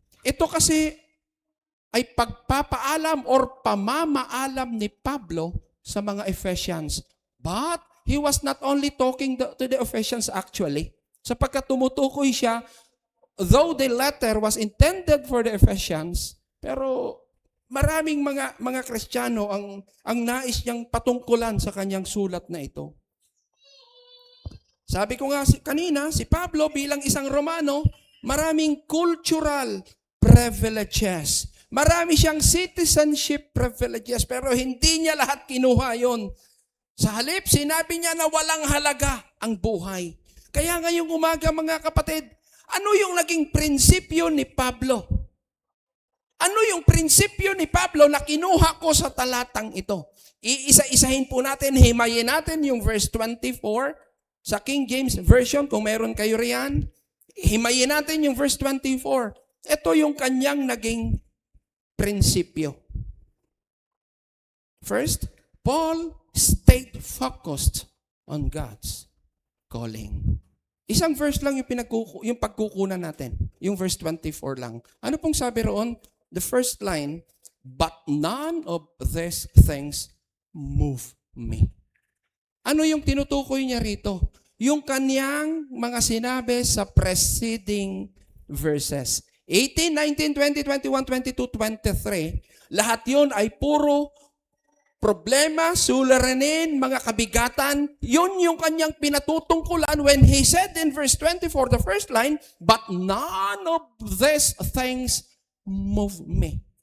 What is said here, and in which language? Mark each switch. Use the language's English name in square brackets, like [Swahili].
[Filipino] Ito kasi ay pagpapaalam or pamamaalam ni Pablo sa mga Ephesians. [English] But he was not only talking to the Ephesians actually. [Filipino] Sapagkat tumutukoy siya, [English] though the letter was intended for the Ephesians, [Filipino] pero maraming mga Kristiyano ang nais niyang patungkulan sa kanyang sulat na ito. Sabi ko nga kanina, si Pablo bilang isang Romano, maraming cultural privileges. Marami siyang citizenship privileges, pero hindi niya lahat kinuha yon. Sa halip, sinabi niya na walang halaga ang buhay. Kaya ngayong umaga mga kapatid, ano yung naging prinsipyo ni Pablo? Ano yung prinsipyo ni Pablo na kinuha ko sa talatang ito? Iisa-isahin po natin, himayin natin yung verse 24 sa King James Version, kung meron kayo riyan. Himayin natin yung verse 24. Ito yung kanyang naging prinsipyo. [English] First, Paul stayed focused on God's calling. [Filipino] Isang verse lang yung pagkukunan natin. Yung verse 24 lang. Ano pong sabi roon? [English] The first line, but none of these things move me. [Filipino] Ano yung tinutukoy niya rito? Yung kanyang mga sinabi sa preceding verses. [English] 18, 19, 20, 21, 22, 23. [Filipino] Lahat yun ay puro problema, suliranin, mga kabigatan. Yun yung kanyang pinatutungkulan [English] when he said in verse 24, the first line, but none of these things move me.